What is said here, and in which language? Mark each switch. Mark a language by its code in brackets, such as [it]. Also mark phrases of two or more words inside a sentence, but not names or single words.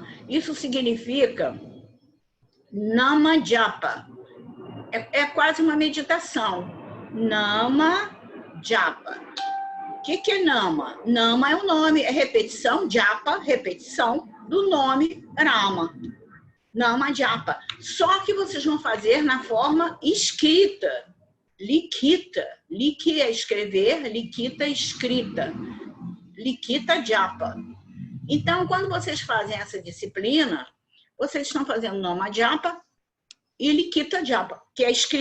[pt] Isso significa [sa] Nama Japa. [pt] É quase uma meditação. [sa] Nama Japa, [pt] que é Nama? Nama é o nome, é repetição, japa, repetição do nome Rama. [sa] Nama japa. [pt] Só que vocês vão fazer na forma escrita. Likita. Lik é escrever, likita é escrita. [sa] Likita japa. [pt] Então, quando vocês fazem essa disciplina, vocês estão fazendo [sa] Nama japa [pt] e [sa] Likita japa, [pt] que é escrito.